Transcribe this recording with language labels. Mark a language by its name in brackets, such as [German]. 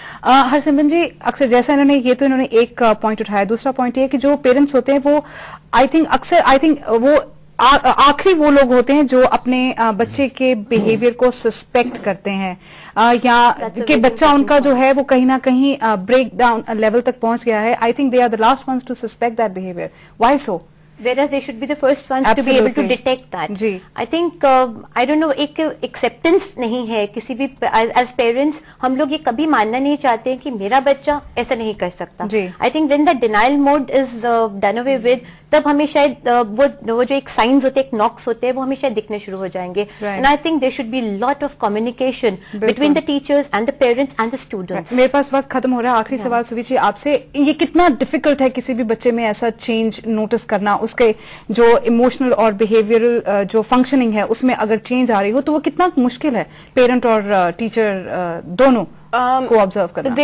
[Hindi] हरसिमरन जी, अक्सर जैसा इन्होंने एक पॉइंट उठाया, दूसरा पॉइंट ये कि जो पेरेंट्स होते हैं वो [English] I think [Hindi] वो आखिरी वो लोग होते हैं जो अपने बच्चे के बिहेवियर को सस्पेक्ट करते हैं, या कि बच्चा उनका जो है वो कहीं ना कहीं ब्रेक डाउन लेवल तक पहुंच गया है। [English] I think they are the last ones to suspect that behaviour. Why so? Whereas they should be the first ones to be able to detect that. I think I don't know, [Hindi] एक acceptance नहीं है किसी भी as parents। हम लोग ये कभी मानना नहीं चाहते हैं कि मेरा बच्चा ऐसा नहीं कर सकता। [English] I think when the denial mode is done away with, [Hindi] तब हमें शायद वो जो एक साइंस होते हैं, एक नॉक्स होते हैं, वो हमें शायद दिखने शुरू हो जाएंगे। [English] And I think there should be lot of communication between the teachers and the parents and the students. [Hindi] मेरे पास वक्त खत्म हो रहा है। आखिरी सवाल सुवी जी आपसे, ये कितना डिफिकल्ट है किसी भी बच्चे में ऐसा चेंज नोटिस करना, उसके जो इमोशनल और बिहेवियरल जो फंक्शनिंग है उसमें अगर चेंज आ रही हो, तो वो कितना मुश्किल है पेरेंट और टीचर दोनों को ऑब्जर्व करना?